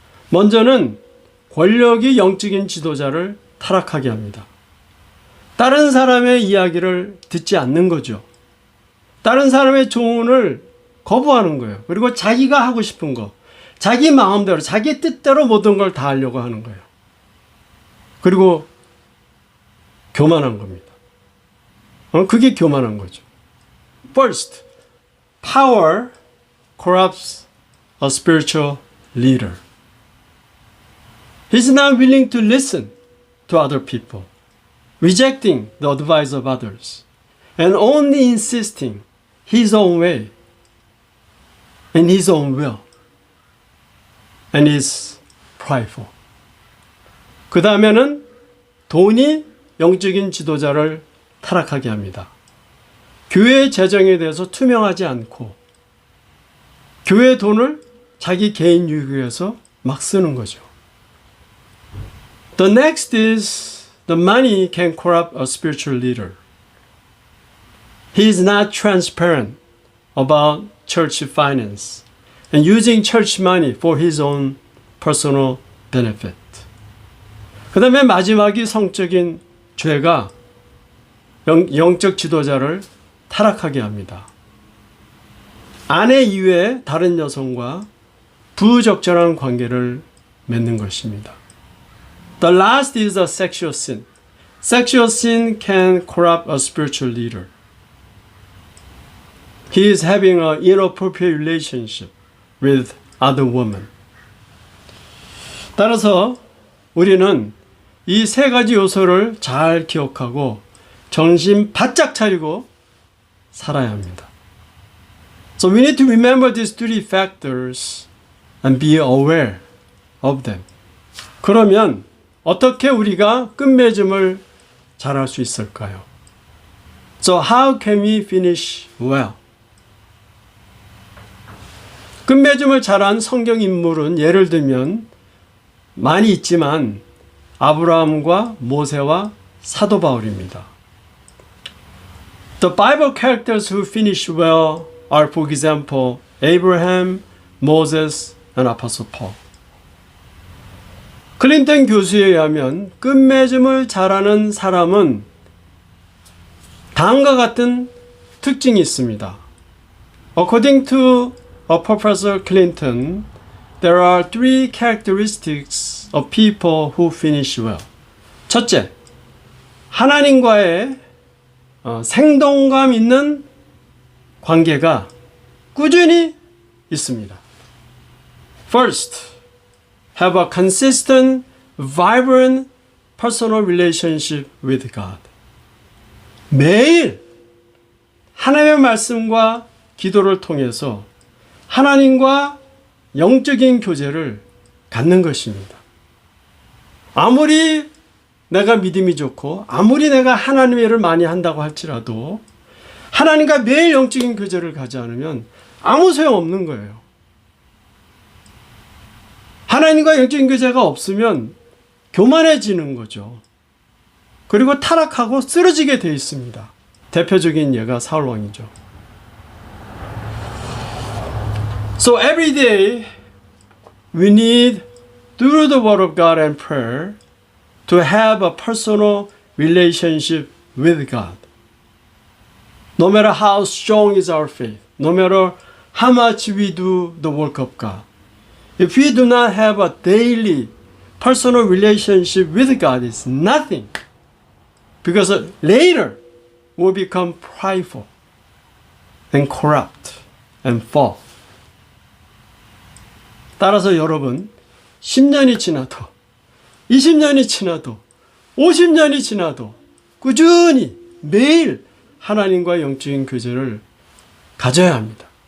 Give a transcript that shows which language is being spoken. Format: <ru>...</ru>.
<ko>먼저는 권력이 영적인 지도자를 타락하게 합니다. 다른 사람의 이야기를 듣지 않는 거죠. 다른 사람의 조언을 거부하는 거예요. 그리고 자기가 하고 싶은 거, 자기 마음대로, 자기 뜻대로 모든 걸 다 하려고 하는 거예요. 그리고 교만한 겁니다. 그게 교만한 거죠.</ko> <en>First, power corrupts a spiritual leader. He's not willing to listen to other people, rejecting the advice of others, and only insisting his own way and his own will, and is prideful.</en> <ko>그 다음에는 돈이 영적인 지도자를 타락하게 합니다. 교회의 재정에 대해서 투명하지 않고 교회 돈을 자기 개인 유익을 위해서 막 쓰는 거죠.</ko> <en>The next is the money can corrupt a spiritual leader. He is not transparent about church finance and using church money for his own personal benefit.</en> <ko>그 다음에 마지막이 성적인 죄가 영적 지도자를 타락하게 합니다. 아내 이외에 다른 여성과 부적절한 관계를 맺는 것입니다.</ko> <en>The last is a sexual sin. Sexual sin can corrupt a spiritual leader. He is having an inappropriate relationship with other women.</en> <ko>따라서 우리는 이 세 가지 요소를 잘 기억하고 정신 바짝 차리고 살아야 합니다.</ko> <en>So we need to remember these three factors and be aware of them.</en> <ko>그러면 어떻게 우리가 끝맺음을 잘할 수 있을까요?</ko> <en>So how can we finish well?</en> <ko>끝맺음을 잘한 성경 인물은 예를 들면 많이 있지만 아브라함과 모세와 사도 바울입니다.</ko> <en>The Bible characters who finish well are, for example, Abraham, Moses, and Apostle Paul.</en> <ko>클린턴 교수에 의하면 끝맺음을 잘하는 사람은 다음과 같은 특징이 있습니다.</ko> <en>According to Professor Clinton, there are three characteristics of people who finish well.</en> <ko>첫째, 하나님과의 생동감 있는 관계가 꾸준히 있습니다.</ko> <en>First, have a consistent, vibrant personal relationship with God.</en> <ko>매일 하나님의 말씀과 기도를 통해서 하나님과 영적인 교제를 갖는 것입니다. 아무리 내가 믿음이 좋고 아무리 내가 하나님의 일을 많이 한다고 할지라도 하나님과 매일 영적인 교제를 가지 않으면 아무 소용없는 거예요. 하나님과 영적인 교제가 없으면 교만해지는 거죠. 그리고 타락하고 쓰러지게 되어 있습니다. 대표적인 예가 사울 왕이죠.</ko> <en>So every day we need, through the word of God and prayer, to have a personal relationship with God. No matter how strong is our faith, no matter how much we do the work of God, if we do not have a daily personal relationship with God, it's nothing. Because later we'll become prideful and corrupt and fall.</en> <ko>따라서 여러분 10년이 지나도 20년이 지나도 50년이 지나도 꾸준히 매일 하나님과 영적인 교제를 가져야 합니다.</ko>